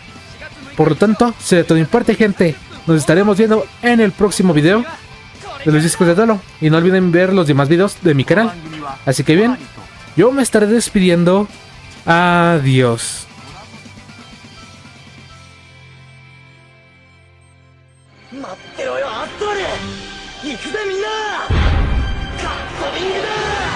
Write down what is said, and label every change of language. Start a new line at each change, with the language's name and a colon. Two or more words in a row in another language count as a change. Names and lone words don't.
Spanish: Por lo tanto, será todo mi parte, gente. Nos estaremos viendo en el próximo video de los discos de duelo. Y no olviden ver los demás videos de mi canal. Así que bien, yo me estaré despidiendo. Adiós.
Japanese: 待ってろよアストール行くぜみんなカットリングだ